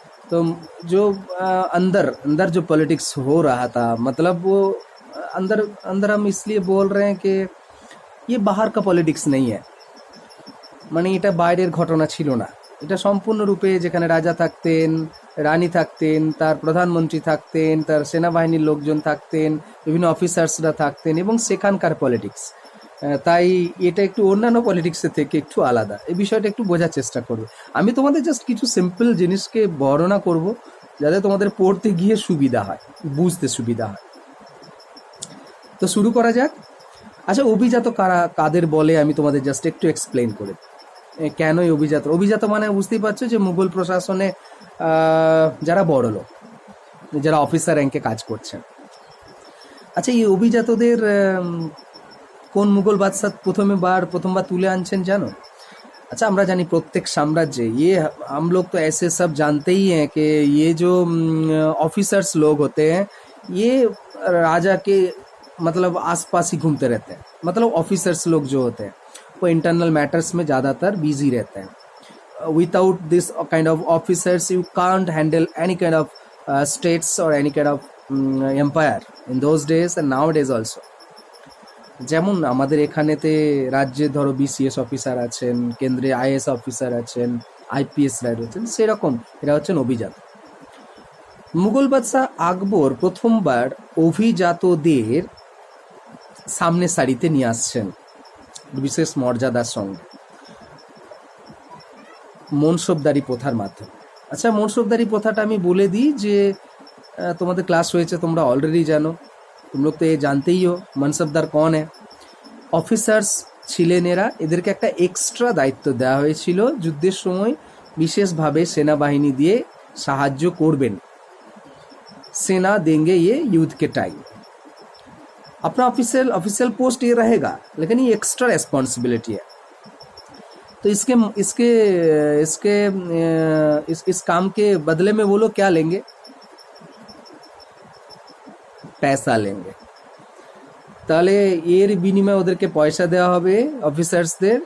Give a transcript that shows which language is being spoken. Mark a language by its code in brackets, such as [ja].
[hi] तो जो अंदर अंदर जो पॉलिटिक्स हो रहा था, मतलब वो अंदर अंदर हम इसलिए बोल रहे हैं कि ये बाहर का पॉलिटिक्स नहीं है, [bn] মানে এটা বাইরের ঘটনা ছিল না। এটা সম্পূর্ণরূপে যেখানে রাজা থাকতেন, রানী থাকতেন, তার প্রধানমন্ত্রী থাকতেন, তার সেনাবাহিনীর লোকজন থাকতেন, বিভিন্ন অফিসার্সরা থাকতেন, এবং সেখানকার পলিটিক্স। তাই এটা একটু অন্যান্য পলিটিক্সের থেকে একটু আলাদা। এই বিষয়টা একটু বোঝার চেষ্টা করবে। আমি তোমাদের জাস্ট কিছু সিম্পল জিনিসকে বর্ণনা করব, যাতে তোমাদের পড়তে গিয়ে সুবিধা হয়, বুঝতে সুবিধা হয়। তো শুরু করা যাক। আচ্ছা, অভিজাত কারা, কাদের বলে আমি তোমাদের জাস্ট একটু এক্সপ্লেন করে। কেনই অভিজাত? অভিজাত মানে বুঝতেই পারছো যে মুঘল প্রশাসনে যারা বড় লোক, যারা অফিসার র্যাঙ্কে কাজ করছেন। আচ্ছা, এই অভিজাতদের কোন মুঘল বাদশাহ প্রথমবার তুলে আনছেন জানো? [hi] अच्छा, [bn] আমরা জানি প্রত্যেক সাম্রাজ্যে [hi] ये हम लोग तो ऐसे सब जानते ही हैं कि ये जो ऑफिसर्स लोग होते हैं, ये राजा के मतलब आसपास ही घूमते रहते हैं। मतलब ऑफिसर्स लोग जो होते हैं वो इंटरनल मैटर्स में ज़्यादातर बिजी रहते हैं। [en] Without this kind of officers you can't handle any kind of states और any kind of empire in those days and nowadays also. [bn] যেমন আমাদের এখানেতে রাজ্যে ধরো বিসিএস অফিসার আছেন, কেন্দ্রে আইএস অফিসার আছেন, আইপিএসরা রয়েছেন, সেরকম এরা হচ্ছেন অভিজাত। মুঘল বাদশাহ আকবর প্রথমবার অভিজাতদের সামনে সারিতে নিয়ে আসছেন বিশেষ মর্যাদার সঙ্গে মনসবদারি প্রথার মাধ্যমে। আচ্ছা, মনসবদারি প্রথাটা আমি বলে দিই যে তোমাদের ক্লাস হয়েছে, তোমরা অলরেডি জানো। [hi] तुम लोग तो ये जानते ही हो मनसबदार कौन है। [bn] অফিসার্স ছিলেন এরা, এদেরকে একটা এক্সট্রা দায়িত্ব দেওয়া হয়েছিল, যুদ্ধের সময় বিশেষভাবে সেনাবাহিনী দিয়ে সাহায্য করবেন। [hi] सेना देंगे ये युद्ध के टाइम। अपना ऑफिशियल पोस्ट ये रहेगा, लेकिन ये एक्स्ट्रा रेस्पॉन्सिबिलिटी है। तो इसके इसके इसके इस काम के बदले में वो लोग क्या लेंगे? पैसा लेंगे। [bn] তাহলে এর বিনিময়ে ওদেরকে পয়সা দেওয়া হবে অফিসার্সদের।